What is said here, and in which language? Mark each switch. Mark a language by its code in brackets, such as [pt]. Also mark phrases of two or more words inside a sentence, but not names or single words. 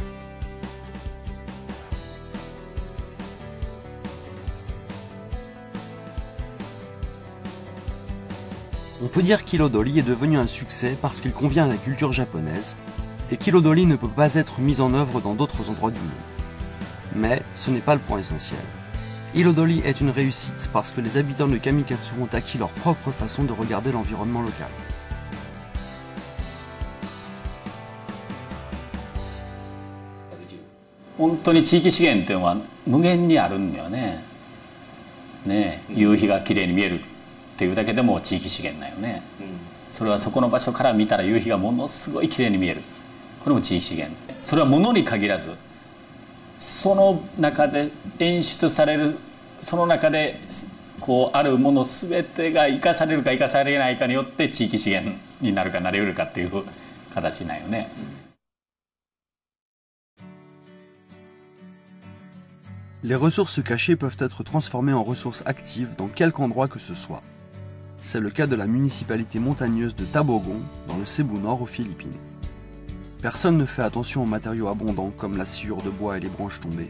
[fr] On peut dire qu'Ilodori est devenu un succès parce qu'il convient à la culture japonaise et qu'Ilodori ne peut pas être mis en œuvre dans d'autres endroits du monde. Mais ce n'est pas le point essentiel. Ilodori est une réussite parce que les habitants de Kamikatsu ont acquis leur propre façon de regarder l'environnement local. [ja] 本当に地域資源っていうのは無限にあるんだよね。夕日がきれいに見えるっていうだけでも地域資源だよね。それはそこの場所から見たら夕日がものすごいきれいに見える。これも地域資源。それは物に限らず、その中で演出される、その中でこうあるもの全てが生かされるか生かされないかによって地域資源になるかなり得るかっていう形なんよね。 [fr] Les ressources cachées peuvent être transformées en ressources actives dans quelque endroit que ce soit. C'est le cas de la municipalité montagneuse de Tabogon, dans le Cebu Nord aux Philippines. Personne ne fait attention aux matériaux abondants comme la sciure de bois et les branches tombées.